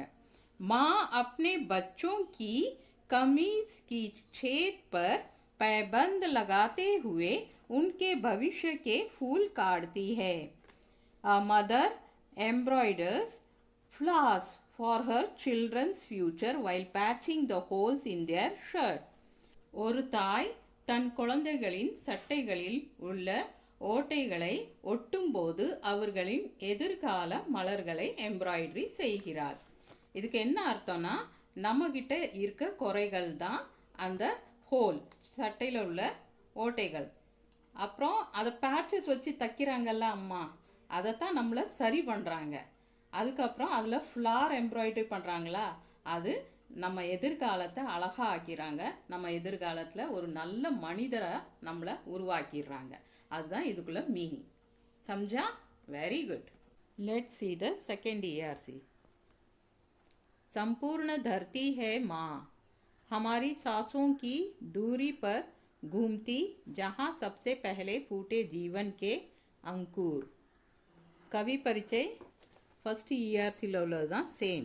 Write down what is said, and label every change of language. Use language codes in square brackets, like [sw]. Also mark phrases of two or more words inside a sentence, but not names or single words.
[hi] माँ अपने बच्चों की कमीज की छेद पर पैबंद लगाते हुए उनके भविष्य के फूल काटती है. [en] A mother embroiders flowers for her children's future while patching the holes in their shirt. [ta] ஒரு தாய் தன் குழந்தைகளின் சட்டைகளில் உள்ள ஓட்டைகளை ஒட்டும்போது அவர்களின் எதிர்கால மலர்களை எம்ப்ராய்டரி செய்கிறார். இதுக்கு என்ன அர்த்தம்னா, நம்மகிட்ட இருக்க குறைகள் தான் அந்த ஹோல், சட்டையில் உள்ள ஓட்டைகள். அப்புறம் அதை பேச்சஸ் வச்சு தைக்கிறாங்கல்ல அம்மா, அதைத்தான் நம்மளை சரி பண்ணுறாங்க. அதுக்கப்புறம் அதில் [en] flower embroidery [ta] பண்ணுறாங்களா, அது நம்ம எதிர்காலத்தை அழகாக ஆக்கிறாங்க. நம்ம எதிர்காலத்தில் ஒரு நல்ல மனிதரை நம்மளை உருவாக்கிடுறாங்க. அதுதான் இதுக்குள்ள மீனிங். [hi] समझा? [en] very good. let's see the second ERC. [hi] संपूर्ण धरती है माँ, हमारी सांसों की दूरी पर घूमती, जहाँ सबसे पहले फूटे जीवन के अंकुर. कवि परिचय [en] first ERC [hi] लवलजा सेम.